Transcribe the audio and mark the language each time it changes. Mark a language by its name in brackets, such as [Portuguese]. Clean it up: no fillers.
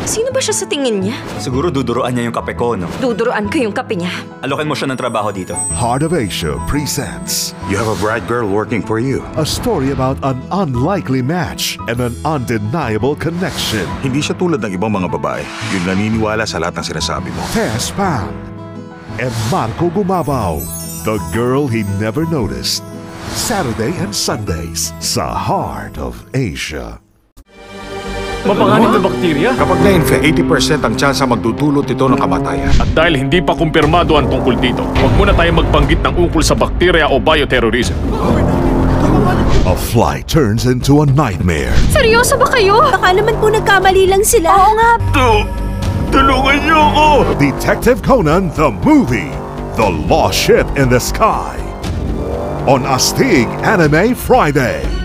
[Filipino] Sino ba siya sa tingin niya? Siguro duduruan niya yung kape ko, no? Duduruan ko yung kape niya. Alokin mo siya ng trabaho dito. [English] Heart of Asia presents You have a bright girl working for you. a story about an unlikely match and an undeniable connection. [Filipino] Hindi siya tulad ng ibang mga babae. Yung naniniwala sa lahat ng sinasabi mo. [English] Tess Pang and Marco Gumabaw, the girl he never noticed. Saturday and Sundays sa Heart of Asia. [Filipino] Mapanganib na bakterya? Kapag na-infect, 80% ang tsansa magdudulot ito ng kamatayan. At dahil hindi pa kumpirmado ang tungkol dito, huwag muna tayo magbanggit ng ukol sa bakterya o bioterrorism. [English] A flight turns into a nightmare. [Filipino] Seryoso ba kayo? Baka naman po nagkamali lang sila. Oo nga. Tulungan niyo ako! [English] Detective Conan the movie, The Lost Ship in the Sky. On Astig Anime Friday.